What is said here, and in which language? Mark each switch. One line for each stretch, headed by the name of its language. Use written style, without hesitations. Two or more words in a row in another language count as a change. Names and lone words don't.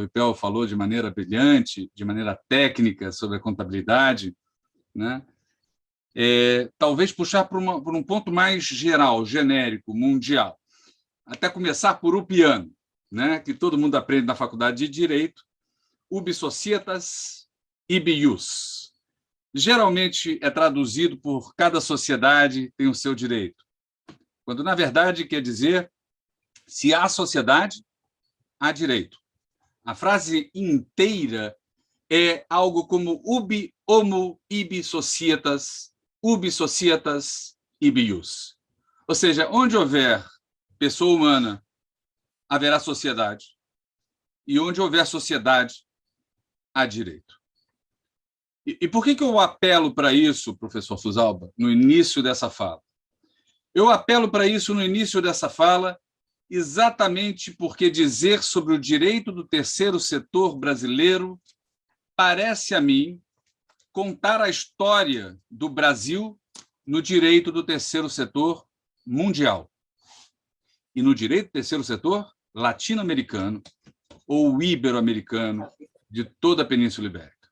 Portuguese: Ripel, falou de maneira brilhante, de maneira técnica, sobre a contabilidade, né? Talvez puxar por um ponto mais geral, genérico, mundial. Até começar por o piano, né? Que todo mundo aprende na faculdade de Direito,
Latin: ubi societas, ibi ius.
Portuguese: Geralmente é traduzido por cada sociedade tem o seu direito, quando, na verdade, quer dizer, se há sociedade, há direito. A frase inteira é algo como
Latin: ubi homo ibi societas, ibi ius.
Portuguese: Ou seja, onde houver pessoa humana, haverá sociedade. E onde houver sociedade, há direito. E por que eu apelo para isso, professor Fusalba, no início dessa fala? Eu apelo para isso no início dessa fala, exatamente porque dizer sobre o direito do terceiro setor brasileiro parece a mim contar a história do Brasil no direito do terceiro setor mundial e no direito do terceiro setor latino-americano ou ibero-americano de toda a Península Ibérica.